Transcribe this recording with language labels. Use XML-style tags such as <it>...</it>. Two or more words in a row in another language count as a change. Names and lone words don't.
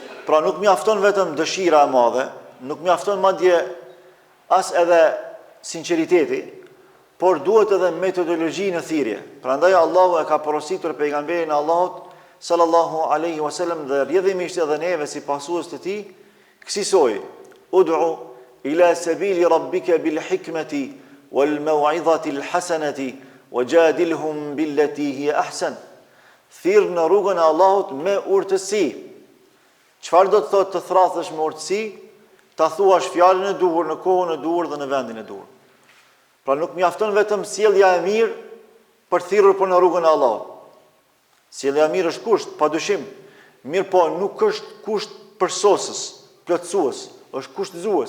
<sq>Pra nuk mjafton vetëm dëshira e madhe, nuk mjafton madje as edhe sinqeriteti, por duhet edhe metodologji në thirrje. Prandaj Allahu e ka porositur pejgamberin e Allahut</sq> <ar>صلى الله عليه وسلم</ar> <sq>dhe rrjedhimisht edhe neve si pasues të tij, kësaj</sq> <ar>ادع إلى سبيل ربك بالحكمة والموعظة الحسنة وجادلهم بالتي هي أحسن.</ar> <sq>Thirr në rrugën e Allahut me urtësi. Çfarë do të thotë të thrathesh me urtësi? Ta thuash fjalën e duhur në kohën e duhur dhe në vendin e duhur. Pra nuk mjafton vetëm sjellja e mirë për thirrur për në rrugën e Allahut. Sjellja e mirë është kusht, padyshim. Mirë po nuk është kusht përsosës, plotësues, është kushtëzues.</sq>